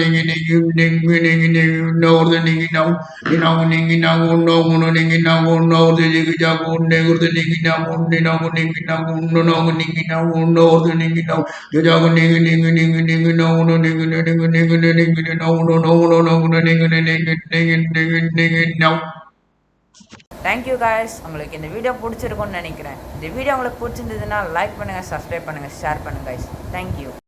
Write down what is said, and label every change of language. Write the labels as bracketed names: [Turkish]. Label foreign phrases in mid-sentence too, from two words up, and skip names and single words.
[English] ding ding ding ding ding or the ding dong ding dong ding dong no ding dong no the ding dong ding or the ding dong ding dong ding dong no ding dong no the ding dong the dong ding ding ding ding no no ding ding ding ding no no no no ding ding ding no. thank you guys. [Tamil] உங்களுக்கு இந்த வீடியோ பிடிச்சிருக்கும்னு நினைக்கிறேன். இந்த வீடியோ உங்களுக்கு பிடிச்சிருந்ததுன்னா லைக் பண்ணுங்கள், சப்ஸ்கிரைப் பண்ணுங்கள், ஷேர் பண்ணுங்கள் காய்ஸ். [English] thank you.